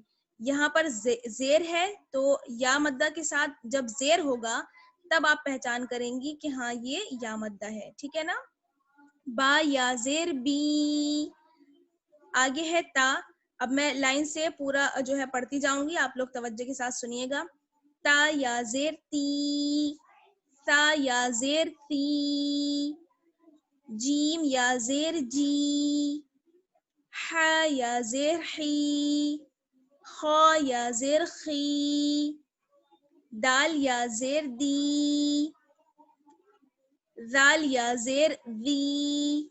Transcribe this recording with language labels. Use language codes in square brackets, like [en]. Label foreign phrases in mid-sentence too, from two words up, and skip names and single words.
[ur] یہاں پر زیر ہے تو یا مدہ کے ساتھ جب زیر ہوگا تب آپ پہچان کریں گی کہ ہاں یہ یا مدہ ہے. ٹھیک ہے نا. با یا زیر بی. آگے ہے تا. اب میں لائن سے پورا جو ہے پڑھتی جاؤں گی، آپ لوگ توجہ کے ساتھ سنیے گا. تا یا زیر تی، تا یا زیر تی. جیم یا زیر جی، ہا یا زیر حی، خا یا زیر خی. دال یا زیر دی، ذال یا زیر ذی.